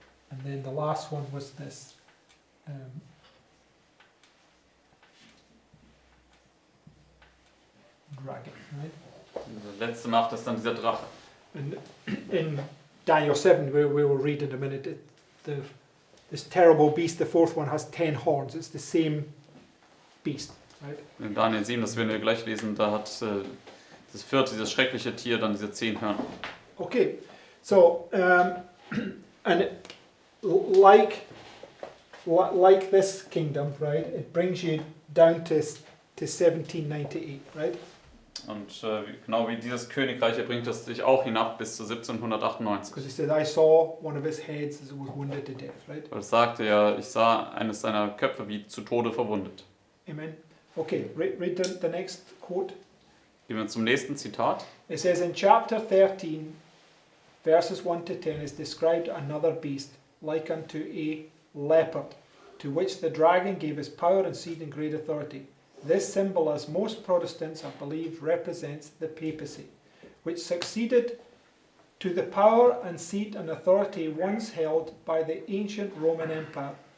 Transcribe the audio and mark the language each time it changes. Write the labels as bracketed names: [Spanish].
[English] and then the last one was this dragon, right? [German] Die letzte Macht ist dann dieser Drache. [English] And in Daniel 7, we will read in a minute, this terrible beast, the fourth one, has 10 horns. It's the same beast, right? [German] In Daniel 7, das werden wir gleich lesen, da hat das vierte, dieses schreckliche Tier, dann diese 10 Hörner. [English] Okay, so and like this kingdom, right? It brings you down to 1798, right? [German] Und genau wie dieses Königreich, hier bringt es dich auch hinab bis zu 1798. [English] Because he said, I saw one of his heads as it was wounded to death, right? [German] Weil es sagte ja, ich sah eines seiner Köpfe wie zu Tode verwundet. [English] Amen. Okay, read the next quote. [German] Gehen wir zum nächsten Zitat. [English] It says in chapter 13, verses 1 to 10 is described another beast, like unto a leopard, to which the dragon gave his power and seed and great authority. This symbol, as most Protestants have believed, represents the papacy, which succeeded to the power and seat and authority once held by the ancient Roman Empire.